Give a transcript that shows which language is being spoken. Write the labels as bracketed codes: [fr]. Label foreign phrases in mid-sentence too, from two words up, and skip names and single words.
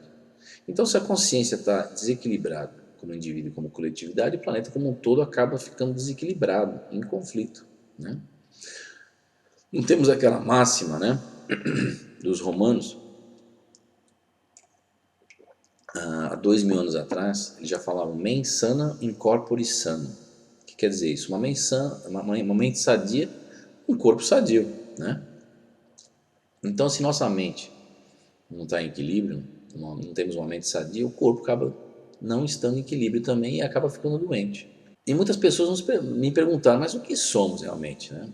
[pt] Então, se a consciência está desequilibrada como indivíduo e como coletividade, o planeta como um todo acaba ficando desequilibrado, em conflito, né? Não temos aquela máxima, né, dos romanos, há 2000 anos atrás, eles já falavam [la] mens sana in corpore sano. [pt] O que quer dizer isso? Uma mente sadia, um corpo sadio, né? Então, se nossa mente não está em equilíbrio, não temos uma mente sadia, o corpo acaba não estando em equilíbrio também e acaba ficando doente. E muitas pessoas me perguntaram, mas o que somos realmente, né?